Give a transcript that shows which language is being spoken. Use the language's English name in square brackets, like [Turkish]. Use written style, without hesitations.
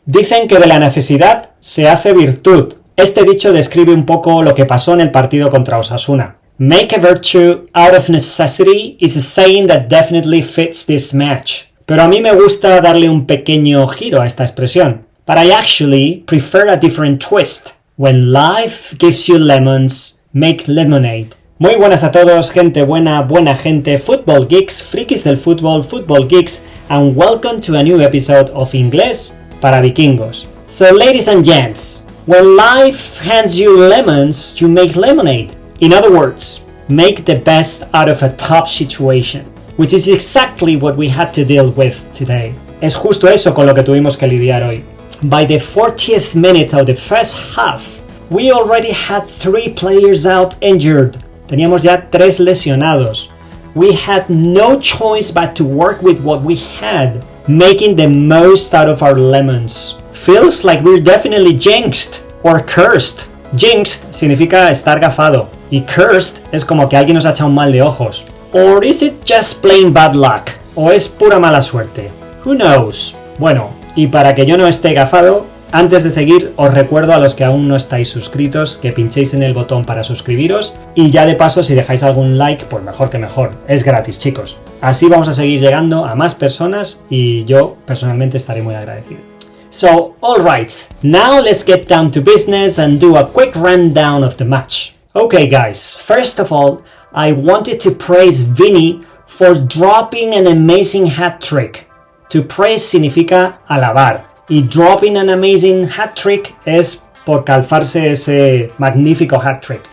[Spanish] Dicen que de la necesidad se hace virtud. Este dicho describe un poco lo que pasó en el partido contra OSASUNA. [English] Make a virtue out of necessity is a saying that definitely fits this match. [Spanish] Pero a mí me gusta darle un pequeño giro a esta expresión. [English] But I actually prefer a different twist. When life gives you lemons, make lemonade. [Spanish] Muy buenas a todos, gente buena, buena gente, [English] football geeks, [Spanish] frikis del fútbol, football geeks, [English] and welcome to a new episode of [Spanish] Inglés para Vikingos. [English] So ladies and gents, when life hands you lemons, you make lemonade. In other words, make the best out of a tough situation, which is exactly what we had to deal with today. [Spanish] Es justo eso con lo que tuvimos que lidiar hoy. [English] By the 40th minute of the first half, we already had 3 players out injured. [Spanish] Teníamos ya 3 lesionados. [English] We had no choice but to work with what we had, making the most out of our lemons. Feels like we're definitely jinxed or cursed. [Spanish] Jinxed significa estar gafado y cursed es como que alguien nos ha echado un mal de ojos. [English] Or is it just plain bad luck? [Spanish] ¿O es pura mala suerte? [English] Who knows? [Spanish] Bueno, y para que yo no esté gafado, antes de seguir os recuerdo a los que aún no estáis suscritos que pinchéis en el botón para suscribiros y ya de paso si dejáis algún like pues mejor que mejor, es gratis chicos. Así vamos a seguir llegando a más personas y yo personalmente estaré muy agradecido. [English] So, alright, now let's get down to business and do a quick rundown of the match. Okay guys, first of all, I wanted to praise Vinny for dropping an amazing hat-trick. To praise [Spanish] significa alabar. Y [English] dropping an amazing hat-trick [Spanish] es por calfarse ese magnífico hat-trick.